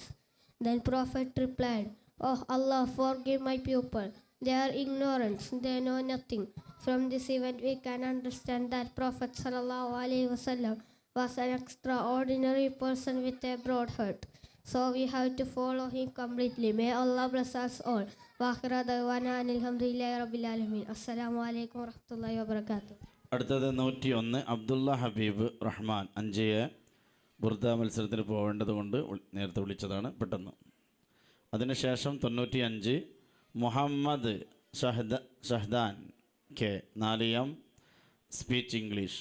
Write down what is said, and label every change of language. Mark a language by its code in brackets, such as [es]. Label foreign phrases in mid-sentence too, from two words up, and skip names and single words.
[en] Then Prophet replied, "Oh Allah, forgive my people. They are ignorant. They know nothing." From this event, we can understand that Prophet [ar] صلى الله عليه وسلم [en] was an extraordinary person with a broad heart. So we have to follow him completely. May Allah bless us all. [ar] وآخر دعوانا الحمد لله رب العالمين السلام عليكم ورحمة الله وبركاته. [ml] അടുത്തത് 101 അബ്ദുള്ള ഹബീബ് റഹ്മാൻ അഞ്ചയെ ബുർദ മത്സരത്തിന് പോകേണ്ടത് കൊണ്ട് നേരത്തെ വിളിച്ചതാണ് പെട്ടെന്ന്. അതിനുശേഷം 95 മുഹമ്മദ് ഷഹദാൻ കെ 4 [en] speech English.